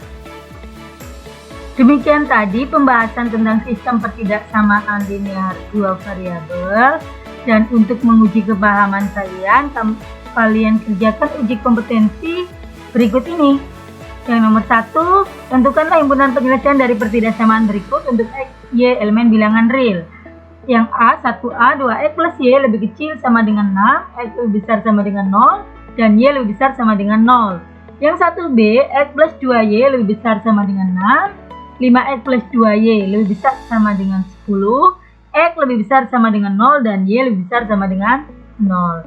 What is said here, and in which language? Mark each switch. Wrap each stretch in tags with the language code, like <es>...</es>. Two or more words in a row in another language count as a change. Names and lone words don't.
<id>Demikian tadi pembahasan tentang sistem pertidaksamaan linear dua variabel. Dan untuk menguji kepahaman kalian kerjakan uji kompetensi berikut ini. Yang nomor 1, tentukanlah himpunan penyelesaian dari pertidaksamaan berikut untuk X, Y elemen bilangan real. Yang A, 1A, 2X plus Y lebih kecil sama dengan 6, X lebih besar sama dengan 0, dan Y lebih besar sama dengan 0. Yang 1B, X plus 2Y lebih besar sama dengan 6, 5x plus 2y lebih besar sama dengan 10, x lebih besar sama dengan 0, dan y lebih besar sama dengan 0.</id>